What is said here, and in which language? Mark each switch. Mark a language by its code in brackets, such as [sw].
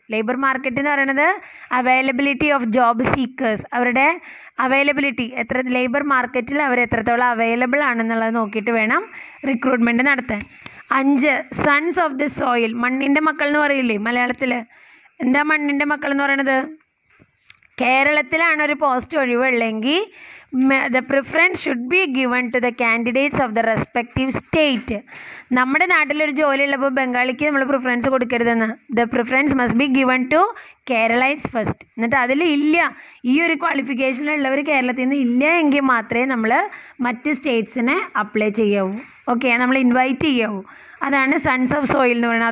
[ml] Labour market എന്ന് പറയുന്നത് availability of job seekers, അവരുടെ അവൈലബിലിറ്റി ലേബർ മാർക്കറ്റിൽ അവർ എത്രത്തോളം അവൈലബിൾ ആണെന്നുള്ളത് നോക്കിയിട്ട് വേണം റിക്രൂട്ട്മെൻറ്റ് നടത്താൻ. 5, [en] Sons of the soil. [ml] മണ്ണിൻ്റെ മക്കൾ എന്ന് പറയില്ലേ മലയാളത്തിൽ. എന്താ മണ്ണിൻ്റെ മക്കൾ എന്ന് പറയണത്? കേരളത്തിലാണ് ഒരു post ഒഴിവുള്ളെങ്കിൽ [en] the preference should be given to the candidates of the respective state. [ml] നമ്മുടെ നാട്ടിലൊരു ജോലി ഉള്ളപ്പോൾ ബംഗാളിക്ക് നമ്മൾ preference കൊടുക്കരുതെന്ന്. [en] The preference must be given to Keralites first. [ml] എന്നിട്ട് അതിൽ ഇല്ല, ഈ ഒരു ക്വാളിഫിക്കേഷനിലുള്ളവർ കേരളത്തിൽ നിന്ന് ഇല്ല എങ്കിൽ മാത്രമേ നമ്മൾ മറ്റ് സ്റ്റേറ്റ്സിനെ അപ്ലൈ ചെയ്യാവൂ. ഓക്കെ, നമ്മൾ ഇൻവൈറ്റ് ചെയ്യാവൂ. അതാണ് സൺസ് ഓഫ് സോയിൽ എന്ന് പറയുന്നത്.